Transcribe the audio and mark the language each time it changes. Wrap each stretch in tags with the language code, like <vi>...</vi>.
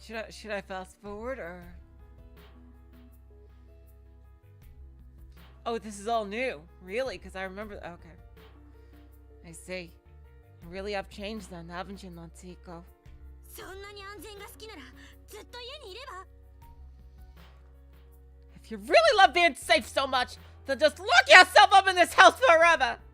<en>Should I fast forward or? Oh, this is all new. Really? Because I remember. Okay. I see. You really have changed then, haven't you, Natsuko?</en> <ja>そんなに安全が好きならずっと家にいれば。</ja> <en>If you really love being safe so much, then just lock yourself up in this house forever!</en>